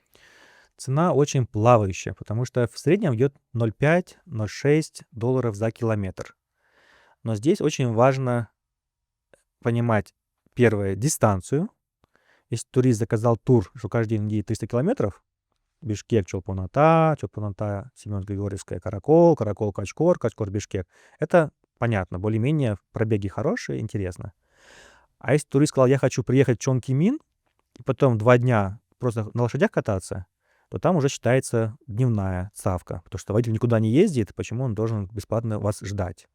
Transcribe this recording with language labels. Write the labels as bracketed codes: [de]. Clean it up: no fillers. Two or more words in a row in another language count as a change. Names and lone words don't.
[ru] Цена очень плавающая, потому что в среднем идет 0,5-0,6 долларов за километр. Но здесь очень важно понимать, первое, дистанцию. Если турист заказал тур, что каждый день едет 300 километров, Бишкек, Чолпан-Ата, Чолпан-Ата, Семён-Григорьевская, Каракол, Каракол, Качкор, Качкор, Бишкек. Это понятно, более-менее пробеги хорошие, интересно. А если турист сказал, я хочу приехать в Чонкимин, и потом 2 дня просто на лошадях кататься, то там уже считается дневная ставка, потому что водитель никуда не ездит, почему он должен бесплатно вас ждать.